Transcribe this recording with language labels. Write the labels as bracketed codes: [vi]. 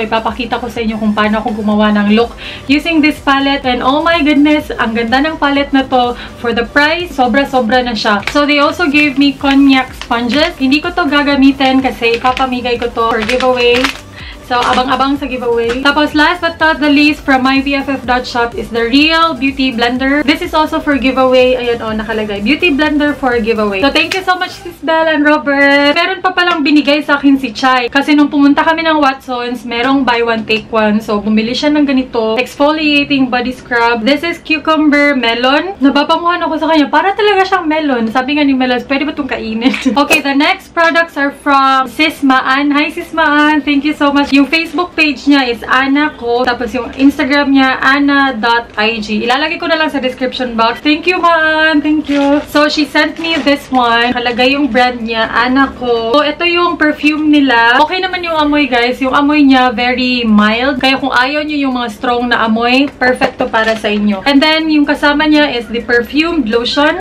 [tl] Ipapakita ko sa inyo kung paano ako gumawa ng look [en] using this palette. And oh my goodness, [tl] ang ganda ng palette na to. For the price, sobra-sobra na siya. [en] So they also gave me cognac sponges. [tl] Hindi ko to gagamitin kasi ipapamigay ko to for giveaway. So, abang-abang sa giveaway. [en] Tapos, last but not the least, from mybff.shop is the Real Beauty Blender. This is also for giveaway. [tl] Ayan o, nakalagay. [en] Beauty Blender for giveaway. So, thank you so much, [tl] Sis Belle and Robert. Meron pa palang binigay sa akin si Chai. Kasi nung pumunta kami ng Watsons, merong buy one, take one. So, bumili siya ng ganito. [en] Exfoliating Body Scrub. This is Cucumber Melon. [tl] Nababanguhan ako sa kanya. Para talaga siyang melon. Sabi nga ni Melos, pwede ba itong kainin? [en] Okay, the next products are from Sis Maan. Hi, Sis Maan. Thank you so much. Yung Facebook page niya is Ana ko. [tl] Tapos yung Instagram niya, ana.ig. Ilalagay ko na lang sa description box. [en] Thank you, Maan. Thank you. [tl] So, she sent me this one. Kalagay yung brand niya, Ana ko. So, ito yung perfume nila. Okay naman yung amoy, guys. Yung amoy niya, [en] very mild. [tl] Kaya kung ayaw niyo yung mga strong na amoy, perfect to para sa inyo. And then, yung kasama niya [en] is the perfumed lotion.